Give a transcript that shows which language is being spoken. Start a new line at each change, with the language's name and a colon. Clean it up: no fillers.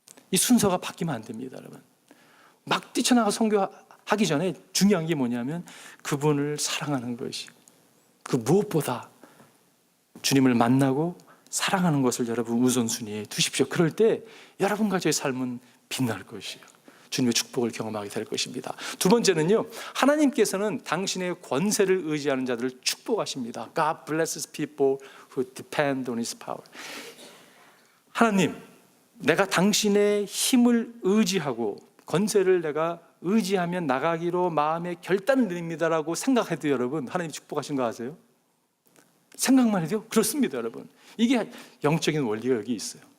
Korean: 이 순서가 바뀌면 안 됩니다, 여러분. 막 뛰쳐나가 선교하기 전에 중요한 게 뭐냐면 그분을 사랑하는 것이, 그 무엇보다 주님을 만나고 사랑하는 것을 여러분 우선순위에 두십시오. 그럴 때 여러분과 저의 삶은 빛날 것이에요. 주님의 축복을 경험하게 될 것입니다. 두 번째는요, 하나님께서는 당신의 권세를 의지하는 자들을 축복하십니다.
English: God blesses people who depend on His power.
Korean: 하나님, 내가 당신의 힘을 의지하고 권세를 내가 의지하면 나가기로 마음의 결단을 내립니다라고 생각해도 여러분, 하나님 축복하신 거 아세요? 생각만 해도 그렇습니다, 여러분. 이게 영적인 원리가 여기 있어요.